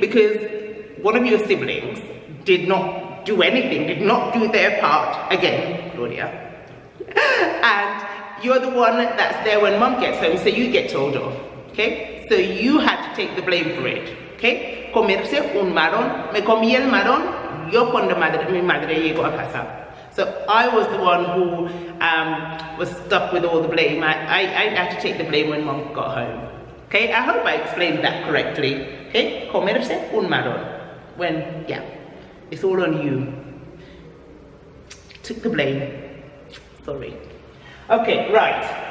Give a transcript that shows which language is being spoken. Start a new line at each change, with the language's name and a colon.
English: Because one of your siblings did not do anything, did not do their part. Again, Claudia. And you're the one that's there when mum gets home, so you get told off. Okay? So you had to take the blame for it. Okay?
Spanish: Comerse un marrón. Me comí el marrón yo cuando mi madre llegó a casa.
English: So I was the one who was stuck with all the blame. I had to take the blame when mom got home. Okay, I hope I explained that correctly. Okay,
Spanish: comerse un marrón.
English: When, yeah, it's all on you. Took the blame. Sorry. Okay, right.